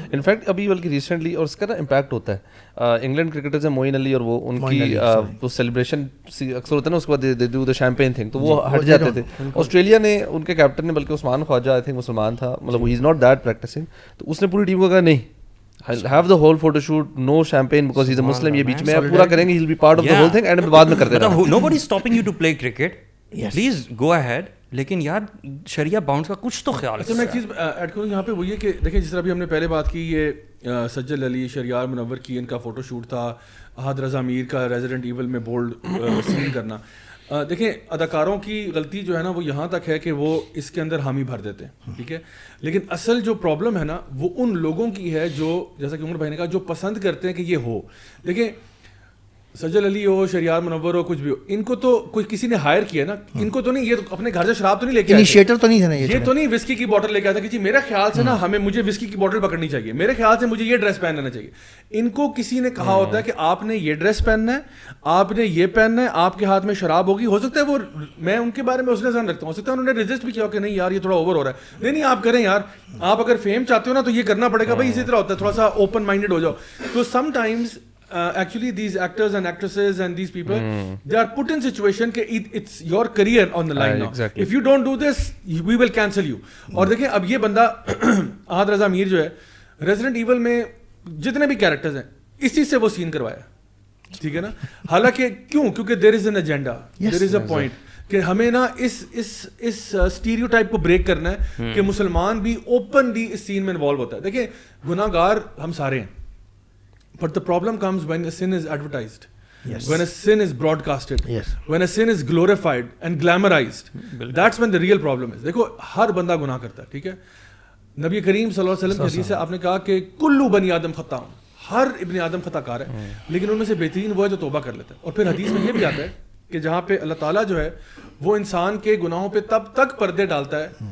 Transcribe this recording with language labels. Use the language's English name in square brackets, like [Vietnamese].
[Urdu] In fact ابھی بلکہ recently, اور اس کا نا امپیکٹ ہوتا ہے, انگلینڈ کرکٹرز ہیں معین علی, اور وہ ان کی وہ سیلیبریشن اکثر ہوتا ہے نا, اس کے بعد [English] they do the champagne thing, [Urdu] تو وہ ہٹ جاتے تھے. آسٹریلیا نے, ان کے کیپٹن نے, بلکہ عثمان خواجہ آئی تھنک مسلمان تھا, مطلب [English] he is not that practising, [Urdu] تو اس نے پوری ٹیم کو کہا نہیں, [English] have the whole photo shoot, no champagne because he's a Muslim, [Urdu] یہ بیچ میں آپ پورا کریں گے, [English] he'll be part of the whole thing, and [Urdu] بعد میں کرتے رہنا. [English] nobody is stopping you to play cricket, please go ahead, [Urdu] لیکن یار شریعہ باؤنڈس کا کچھ تو خیال. اچھا میں ایک چیز ایڈ کروں یہاں پہ, وہ یہ کہ دیکھیں جس طرح بھی ہم نے پہلے بات کی, یہ سجل علی, شہریار منور کی ان کا فوٹو شوٹ تھا, احد رضا میر کا ریزیڈنٹ ایول میں بولڈ سین کرنا. دیکھیں اداکاروں کی غلطی جو ہے نا وہ یہاں تک ہے کہ وہ اس کے اندر حامی بھر دیتے ہیں, ٹھیک ہے, لیکن اصل جو پرابلم ہے نا وہ ان لوگوں کی ہے جو, جیسا کہ عمر بھائی نے کہا, جو پسند کرتے ہیں کہ یہ ہو. دیکھیں سجل علی ہو, شہریار منور ہو, کچھ بھی ہو, ان کو تو کوئی کسی نے ہائر کیا نا, ان کو تو نہیں, یہ تو اپنے گھر سے شراب تو نہیں لے کے انیشیٹر تو نہیں تھا نا, یہ تو نہیں وسکی کی بوٹل لے کے آتا کہ جی میرے خیال سے نا مجھے وسکی کی بوٹل پکڑنی چاہیے, میرے خیال سے مجھے یہ ڈریس پہن لینا چاہیے. ان کو کسی نے کہا ہوتا ہے کہ آپ نے یہ ڈریس پہننا ہے, آپ نے یہ پہننا ہے, آپ کے ہاتھ میں شراب ہوگی. ہو سکتا ہے وہ, میں ان کے بارے میں اس نے ذہن رکھتا ہوں, ہو سکتا ہے انہوں نے رجسٹ بھی کیا کہ نہیں یار یہ تھوڑا اوور ہو رہا ہے, نہیں آپ کریں یار, آپ اگر فیم چاہتے ہو نا تو یہ کرنا پڑے گا بھائی, اسی طرح ہوتا ہے, تھوڑا سا اوپن مائنڈیڈ ہو جاؤ. [English] تو sometimes actually these actors and actresses and these people they are put in situation کہ it's your career on the line now, exactly. If you don't do this we will cancel you. [Urdu] اور دیکھیں اب یہ بندہ احد رضا میر جو ہے resident evil میں جتنے بھی کیریکٹرز ہیں اسی سے وہ سین کروایا, ٹھیک ہے نا, حالانکہ کیوں, کیونکہ [English] there is an agenda, there is a point [Urdu] کہ ہمیں نا اس اسٹیریو ٹائپ کو بریک کرنا ہے کہ مسلمان بھی اوپنلی اس سین میں انوالو ہوتا ہے. دیکھیں گناہ گار ہم سارے ہیں, [English] but the problem comes when a sin is advertised, when a sin is broadcasted, when a sin is glorified and glamorized, that's when the real problem is. [Urdu] دیکھو ہر بندہ گناہ کرتا ہے, ٹھیک ہے, نبی کریم صلی اللہ علیہ وسلم کی حدیث سے آپ نے کہا کہ کلو بنی آدم خطاء, ہر ابن آدم خطا کار ہے, لیکن ان میں سے بہترین وہ ہے جو توبہ کر لیتا ہے. اور پھر حدیث میں یہ بھی آتا ہے کہ جہاں پہ اللہ تعالیٰ جو ہے وہ انسان کے گناہوں پہ تب تک پردے ڈالتا ہے